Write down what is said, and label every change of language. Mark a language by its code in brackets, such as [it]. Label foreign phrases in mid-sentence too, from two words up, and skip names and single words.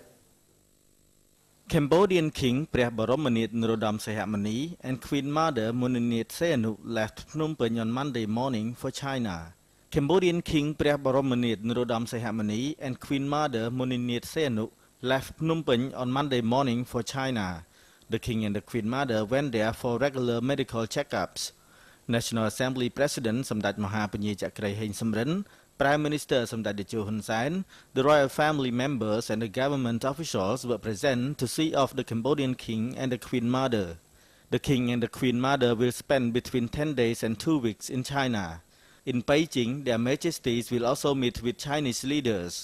[en] Cambodian King Prabaromanit Norodom Sihamoni and Queen Mother Moninit Sihanouk left Phnom Penh on Monday morning for China. Cambodian King Prabaromanit Norodom Sihamoni and Queen Mother Moninit Sihanouk left Phnom Penh on Monday morning for China. The King and the Queen Mother went there for regular medical checkups. National Assembly President Samdat Mahapanyi Chakray Heng Samrin, Prime Minister Samdat Techo Hun Sen, the royal family members and the government officials were present to see off the Cambodian King and the Queen Mother. The King and the Queen Mother will spend between 10 days and 2 weeks in China. In Beijing, their Majesties will also meet with Chinese leaders.